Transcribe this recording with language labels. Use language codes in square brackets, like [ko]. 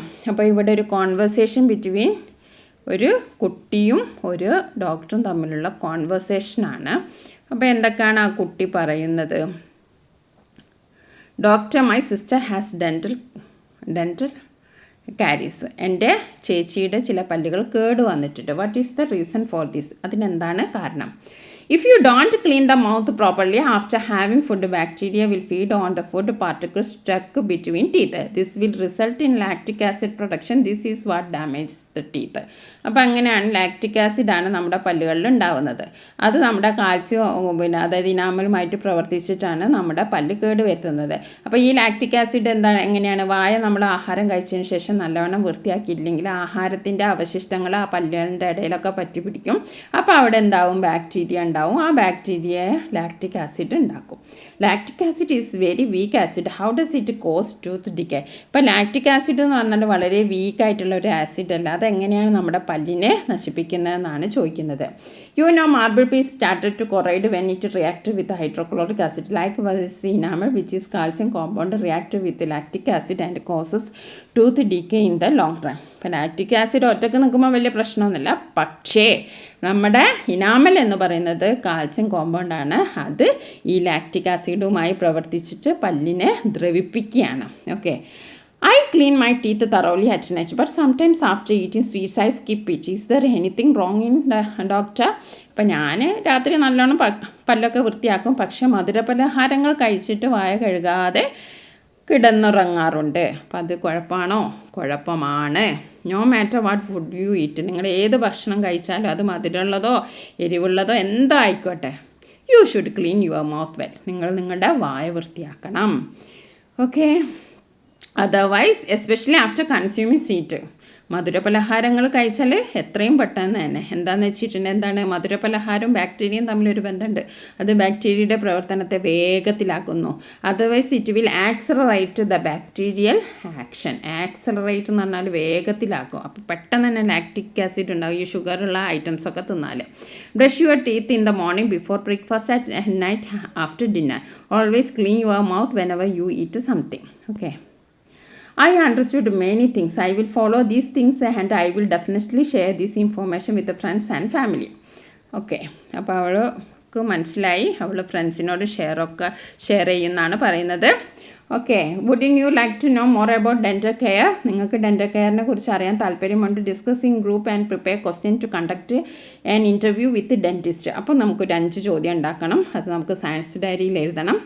[ml] അപ്പോൾ ഇവിടെ ഒരു കോൺവെർസേഷൻ ബിറ്റ്വീൻ ഒരു കുട്ടിയും ഒരു ഡോക്ടറും തമ്മിലുള്ള കോൺവെർസേഷനാണ്. അപ്പോൾ എന്തൊക്കെയാണ് ആ കുട്ടി പറയുന്നത്? [en] Doctor, my sister has dental caries. [ml] എൻ്റെ ചേച്ചിയുടെ ചില പല്ലുകൾ കേട് വന്നിട്ടുണ്ട്. [en] What is the reason for this? [ml] അതിനെന്താണ് കാരണം? [en] If you don't clean the mouth properly after having food, bacteria will feed on the food particles stuck between teeth. This will result in lactic acid production. This is what damages the teeth. [ml] അപ്പോൾ അങ്ങനെയാണ് lactic ആസിഡാണ് നമ്മുടെ പല്ലുകളിൽ ഉണ്ടാവുന്നത്. അത് നമ്മുടെ calcium അതായത് ഇനാമലുമായിട്ട് പ്രവർത്തിച്ചിട്ടാണ് നമ്മുടെ പല്ല് കേട് വരുത്തുന്നത്. അപ്പോൾ ഈ ലാക്റ്റിക് ആസിഡ് എങ്ങനെയാണ്? വായ നമ്മൾ ആഹാരം കഴിച്ചതിന് ശേഷം നല്ലവണ്ണം വൃത്തിയാക്കിയില്ലെങ്കിൽ ആഹാരത്തിൻ്റെ അവശിഷ്ടങ്ങൾ ആ പല്ലുകളുടെ ഇടയിലൊക്കെ പറ്റി പിടിക്കും. അപ്പോൾ അവിടെ എന്താവും? ബാക്ടീരിയ ഉണ്ടാവും. ആ ബാക്ടീരിയ ലാക്റ്റിക് ആസിഡ് ഉണ്ടാക്കും. [en] Lactic acid is very weak acid. How does it cause tooth decay? [ml] ഇപ്പോൾ ലാക്റ്റിക് ആസിഡ് എന്ന് പറഞ്ഞാൽ വളരെ വീക്കായിട്ടുള്ള ഒരു ആസിഡ് അല്ല. അതെങ്ങനെയാണ് നമ്മുടെ പല്ലിനെ നശിപ്പിക്കുന്നതെന്നാണ് ചോദിക്കുന്നത്. [en] You know marble piece started to corrode when it react with hydrochloric acid like enamel which is calcium compound react with lactic acid and causes tooth decay in the long run. [ml] ഇപ്പോൾ lactic acid ഒറ്റയ്ക്ക് നിൽക്കുമ്പോൾ വലിയ പ്രശ്നമൊന്നുമില്ല. പക്ഷേ നമ്മുടെ enamel എന്ന് പറയുന്നത് calcium കോമ്പൗണ്ടാണ്. അത് ഈ lactic ആസിഡുമായി പ്രവർത്തിച്ചിട്ട് പല്ലിനെ ദ്രവിപ്പിക്കുകയാണ്. [en] Okay, I clean my teeth thoroughly at night, but sometimes after eating sweets I skip it. Is there anything wrong in the doctor? [ml] അപ്പം ഞാൻ രാത്രി നല്ലോണം പല്ലൊക്കെ വൃത്തിയാക്കും, പക്ഷേ മധുരപലഹാരങ്ങൾ കഴിച്ചിട്ട് വായ കഴുകാതെ കിടന്നുറങ്ങാറുണ്ട്. അപ്പം അത് കുഴപ്പമാണോ? കുഴപ്പമാണ്. [en] No matter what food you eat. [ml] നിങ്ങൾ ഏത് ഭക്ഷണം കഴിച്ചാലും അത് മധുരമുള്ളതോ എരിവുള്ളതോ എന്തോ ആയിക്കോട്ടെ, [en] You should clean your mouth well. [ml] നിങ്ങൾ നിങ്ങളുടെ വായ വൃത്തിയാക്കണം. [en] Okay, otherwise especially after consuming sweet. [ml] മധുരപലഹാരങ്ങൾ കഴിച്ചാൽ എത്രയും പെട്ടെന്ന് തന്നെ എന്താണെന്ന് വെച്ചിട്ടുണ്ടെങ്കിൽ എന്താണ് മധുരപലഹാരവും ബാക്ടീരിയയും തമ്മിലൊരു ബന്ധമുണ്ട്. അത് ബാക്ടീരിയയുടെ പ്രവർത്തനത്തെ വേഗത്തിലാക്കുന്നു. [en] Otherwise it will accelerate the bacterial action. [ml] Accelerate എന്ന് പറഞ്ഞാൽ വേഗത്തിലാക്കും. അപ്പോൾ പെട്ടെന്ന് തന്നെ ലാക്റ്റിക് ആസിഡ് ഉണ്ടാവും ഈ ഷുഗറുള്ള ഐറ്റംസൊക്കെ തിന്നാൽ. [en] Brush your teeth in the morning before breakfast at night after dinner. Always clean your mouth whenever you eat something. Okay, I understood many things. I will follow these things and I will definitely share this information with the friends and family. [ml] Okay, അപ്പോൾ അവൾക്ക് മനസ്സിലായി. അവൾ ഫ്രണ്ട്സിനോട് share ചെയ്യുമെന്നാണ് പറയുന്നത്. [en] Okay, wouldn't you like to know more about dental care? [ml] നിങ്ങൾക്ക് dental കെയറിനെ കുറിച്ച് അറിയാൻ താല്പര്യമുണ്ട്. [en] Discussing group and prepare question to conduct an interview with dentist. [ml] അപ്പോൾ നമുക്കൊരു 5 ചോദ്യം ഉണ്ടാക്കണം. അത് നമുക്ക് സയൻസ് ഡയറിയിൽ എഴുതണം.